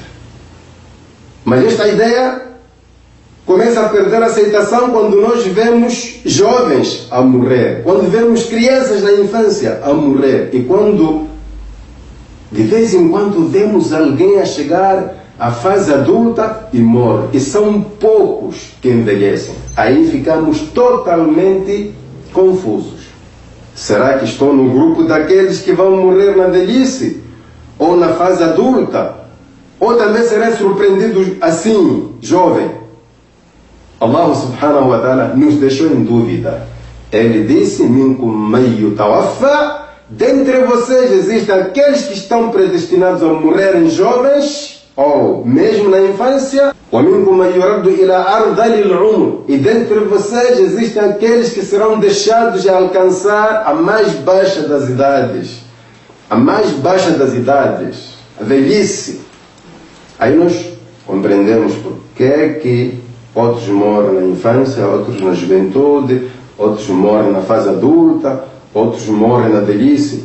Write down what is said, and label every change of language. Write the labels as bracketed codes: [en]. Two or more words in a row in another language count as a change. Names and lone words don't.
[pt] Mas esta ideia começa a perder aceitação quando nós vemos jovens a morrer, quando vemos crianças na infância a morrer, e quando de vez em quando vemos alguém a chegar à fase adulta e morre, e são poucos que envelhecem. Aí ficamos totalmente confusos. Será que estou no grupo daqueles que vão morrer na velhice? Ou na fase adulta? Ou também serei surpreendido assim, jovem? [ar] الله سبحانه وتعالى [pt] nos deixou em dúvida. Ele disse: [ar] منكم من يتوفى. [pt] Dentre vocês existem aqueles que estão predestinados a morrerem jovens, ou mesmo na infância. [ar] وَمِنْكُمْ مَنْ يُرَدُّ إِلَىٰ أَرْذَلِ الْعُمُرِ. [pt] E dentre vocês existem aqueles que serão deixados de alcançar a mais baixa das idades. A mais baixa das idades, a velhice. Aí nós compreendemos por que outros morrem na infância, outros na juventude, outros morrem na fase adulta, outros morrem na velhice.